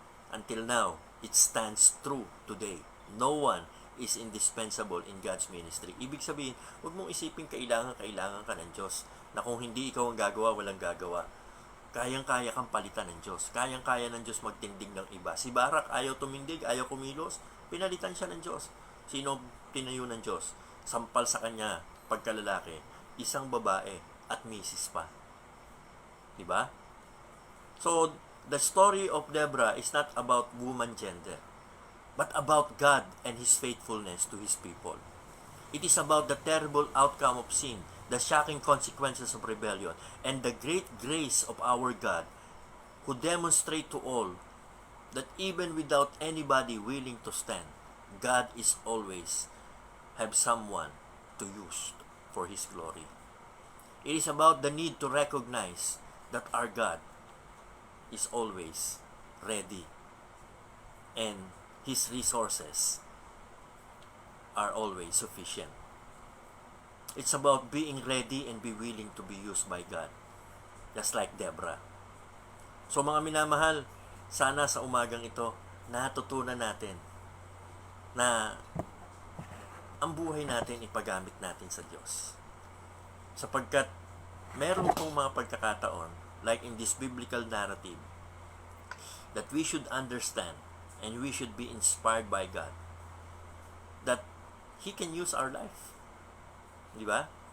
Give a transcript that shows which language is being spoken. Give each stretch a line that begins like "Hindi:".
English: Until now, it stands true today. No one is indispensable in God's ministry.
Filipino: Ibig sabihin, huwag mong isipin kailangan ka ng Diyos, na kung hindi ikaw ang gagawa, walang gagawa. Kayang-kaya kang palitan ng Diyos. Kayang-kaya ng Diyos magtindig ng iba. Si Barak, ayaw tumindig, ayaw kumilos, pinalitan siya ng Diyos. Sino tinayo ng Diyos? Sampal sa kanya, pagkalalaki, isang babae at misis pa. Diba?
English: So, the story of Deborah is not about woman gender, but about God and His faithfulness to His people. It is about the terrible outcome of sin, the shocking consequences of rebellion, and the great grace of our God, who demonstrate to all that even without anybody willing to stand, God is always have someone to use for His glory. It is about the need to recognize that our God is always ready, and His resources are always sufficient. It's about being ready and be willing to be used by God. Just like Deborah.
Filipino: So mga minamahal, sana sa umagang ito, natutunan natin na ang buhay natin ipagamit natin sa Diyos. Sapagkat meron pong mga pagkakataon,
English: like in this biblical narrative, that we should understand and we should be inspired by God that He can use our life.
Filipino: Di ba?